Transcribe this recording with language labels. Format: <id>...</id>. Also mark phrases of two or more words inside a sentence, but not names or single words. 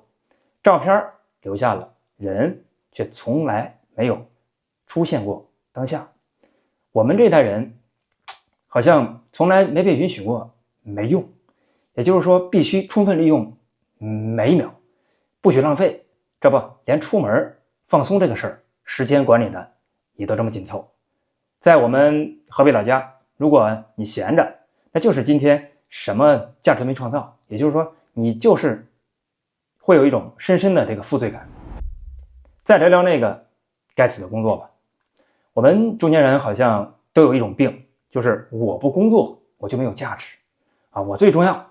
<zh>照片留下了，人卻從來沒有出現過當下。我們這一代人好像從來沒被允許過沒用，也就是說必須充分利用每一秒，不許浪費。這不，連出門放鬆這個事兒，時間管理的也都這麼緊湊。在我們河北老家，如果你閒着，那就是今天什麼價值没創造，也就是說你就是會有一種深深的這個負罪感。再聊聊那個該死的工作吧。我們中年人好像都有一種病，就是我不工作我就没有價值啊，我最重要。</zh>